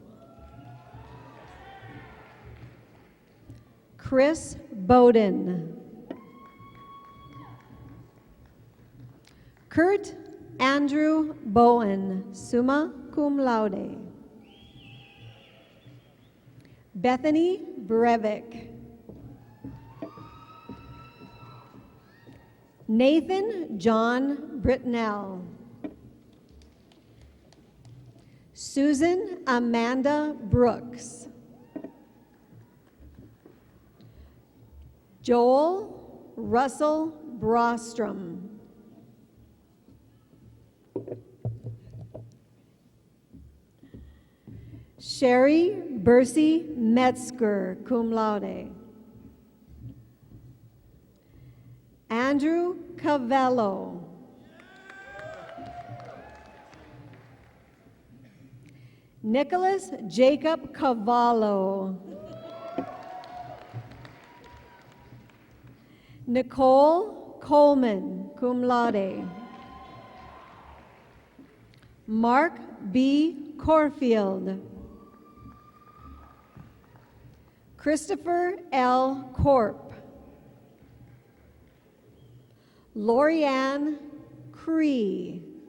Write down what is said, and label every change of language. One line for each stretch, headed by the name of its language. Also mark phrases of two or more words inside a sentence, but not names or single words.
English: Chris Bowden. Kurt Andrew Bowen,
Latin: summa cum laude.
English: Bethany Breivik. Nathan John Britnell. Susan Amanda Brooks. Joel Russell Brostrom. Sherry Bercy Metzger,
Latin: cum laude.
English: Andrew Cavello. Nicholas Jacob Cavallo. Nicole Coleman,
Latin: cum laude.
English: Mark B. Corfield. Christopher L. Corp. Lorianne Cree.